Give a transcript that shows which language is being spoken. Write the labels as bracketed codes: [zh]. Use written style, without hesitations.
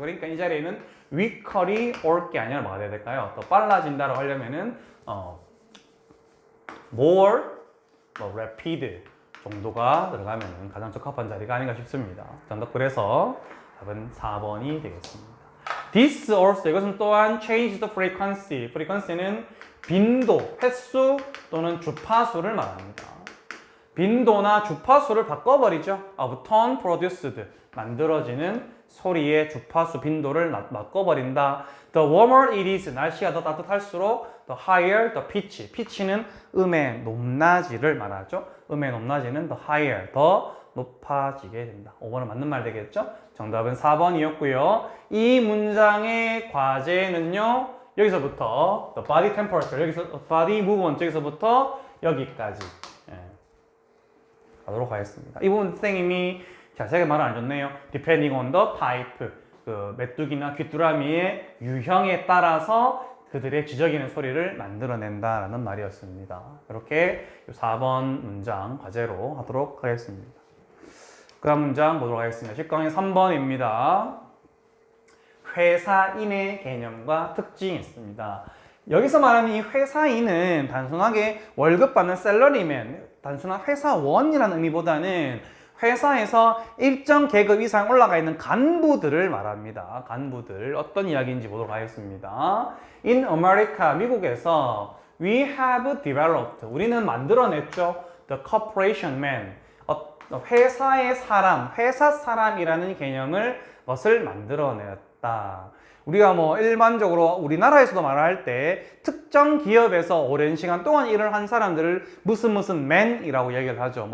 [ko] 그러니까 이 자리에는 weaker이 올 게 아니라 뭐가 돼야 될까요? 더 빨라진다라고 하려면은 [en] more rapid [ko] 정도가 들어가면 가장 적합한 자리가 아닌가 싶습니다. 정답 그래서 답은 4번이 되겠습니다. [en] This also, [ko] 이것은 또한 [en] change the frequency. [ko] frequency는 빈도, 횟수 또는 주파수를 말합니다. 빈도나 주파수를 바꿔버리죠. [en] of tone produced, [ko] 만들어지는 소리의 주파수 빈도를 바꿔버린다. [en] The warmer it is, [ko] 날씨가 더 따뜻할수록 [en] the higher the pitch. [ko] pitch는 음의 높낮이를 말하죠. 음의 높낮이는 [en] the higher, [ko] 더 높아지게 된다. 5번은 맞는 말 되겠죠? 정답은 4번이었고요. 이 문장의 과제는요, 여기서부터 [en] the body temperature, [ko] 여기서 [en] body movement, [ko] 여기서부터 여기까지 가도록 하겠습니다. 이 부분 선생님이 자세하게 말을 안 해줬네요. [en] Depending on the type, [ko] 그 메뚜기나 귀뚜라미의 유형에 따라서 그들의 지저귀는 소리를 만들어낸다라는 말이었습니다. 이렇게 4번 문장 과제로 하도록 하겠습니다. 그 다음 문장 보도록 하겠습니다. 10강의 3번입니다. 회사인의 개념과 특징이 있습니다. 여기서 말하는 이 회사인은 단순하게 월급 받는 셀러리맨, 단순한 회사원이라는 의미보다는 회사에서 일정 계급 이상 올라가 있는 간부들을 말합니다. 간부들. 어떤 이야기인지 보도록 하겠습니다. [en] In America, [ko] 미국에서 [en] we have developed, [ko] 우리는 만들어냈죠. [en] The corporation man, [ko] 회사의 사람, 회사 사람이라는 개념을 것을 만들어냈다. 우리가 일반적으로 우리나라에서도 말할 때 특정 기업에서 오랜 시간 동안 일을 한 사람들을 무슨 맨이라고 얘기를 하죠.